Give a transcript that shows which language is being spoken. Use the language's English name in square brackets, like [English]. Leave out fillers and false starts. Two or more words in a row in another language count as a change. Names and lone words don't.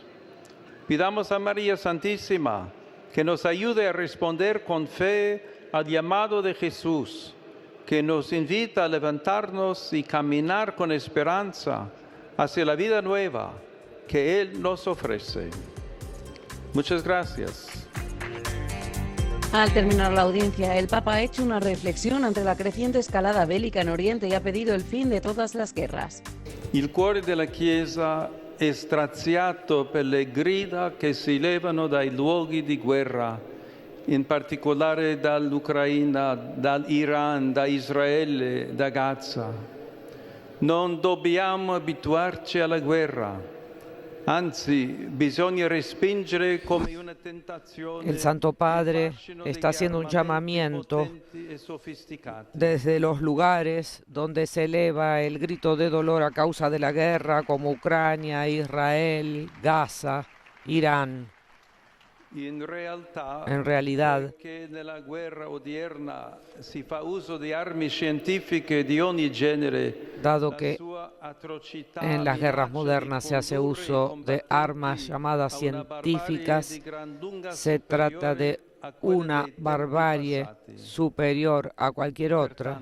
[Spanish] Pidamos a María Santísima que nos ayude a responder con fe al llamado de Jesús, que nos invita a levantarnos y caminar con esperanza hacia la vida nueva que Él nos ofrece. Muchas gracias. Al terminar la audiencia, el Papa ha hecho una reflexión ante la creciente escalada bélica en Oriente y ha pedido el fin de todas las guerras. [Italian] Il cuore della Chiesa è straziato per le grida che si levano dai luoghi di guerra, in particolare dall'Ucraina, dall'Iran, da Israele, da Gaza. Non dobbiamo abituarci alla guerra. Anzi, bisogna respingere come una tentazione. [Spanish] El Santo Padre está haciendo un llamamiento desde los lugares donde se eleva el grito de dolor a causa de la guerra, como Ucrania, Israel, Gaza, Irán. En realidad, dado que en las guerras modernas se hace uso de armas llamadas científicas, se trata de una barbarie superior a cualquier otra.